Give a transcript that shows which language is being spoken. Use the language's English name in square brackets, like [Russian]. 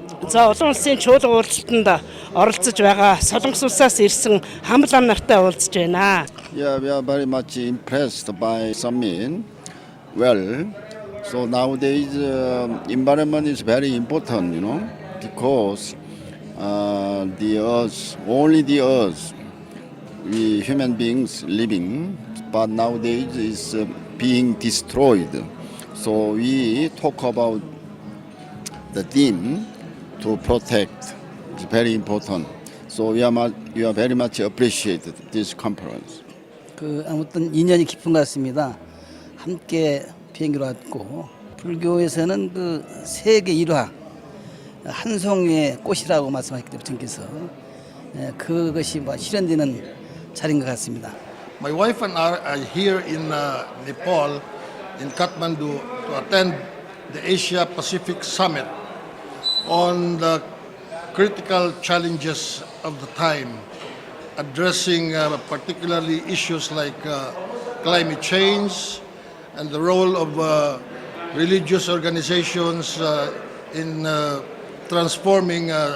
[Mongolian] За олон улсын чуулга уулзалтанд оролцож байгаа Солонгос улсаас ирсэн хамлан нартай уулзж байна. [English] Yeah, we are very much impressed by summit. Well, so nowadays environment is very important, because the earth, only the earth, we human beings living, but nowadays is being destroyed. So we talk about the theme to protect. It's very important. So we are very much appreciated this conference. [Korean] 아무튼 인연이 깊은 것 같습니다. 함께 비행기로 왔고 불교에서는 그 세계 일화. 한 송이의 꽃이라고 말씀하셨기 때문에 부처님께서 그것이 실현되는 자리인 것 같습니다. [English] My wife and I are here in Nepal, in Kathmandu, to attend the Asia Pacific Summit on the critical challenges of the time, addressing particularly issues like climate change and the role of religious organizations in transforming